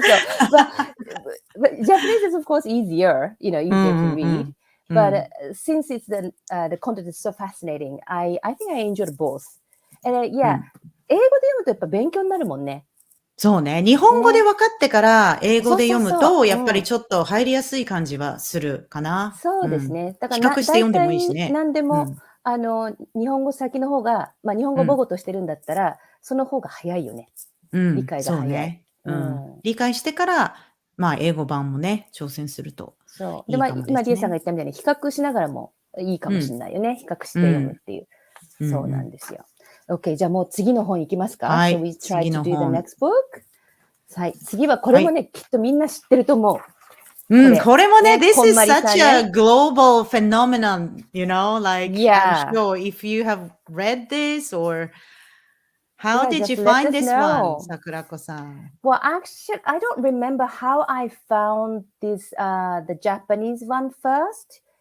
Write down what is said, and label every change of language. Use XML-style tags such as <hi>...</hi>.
<en>So, but Japanese is of course easier, easier to read. But since it's the content is so fascinating, I think I enjoyed both. And yeah,</en> <ja>英語で読むとやっぱ勉強になるもんね。そうね。日本語で分かってから英語で読むと、やっぱりちょっと入りやすい感じはするかな。そうですね。だから比較して読んでもいいしね。何でも、日本語先の方が、まあ日本語母語としてるんだったら、その方が早いよね。理解が早い。そうね。理解してから、まあ英語版もね、挑戦するとそう。で、まあ今リエさんが言ったみたいに比較しながらもいいかもしれないよね。比較して読むっていう。そうなんですよ。OK、じゃあもう次の本いきますか。はい。</ja> <en>So we try to do the next book?</en> <ja>はい。次はこれもね、きっとみんな知ってると思う。これもね、</ja> <en>this is such a global phenomenon, like, I'm sure if you have read this or how did you find this one, 桜子さん。 Well, actually, I don't remember how I found this, the Japanese one first.</en>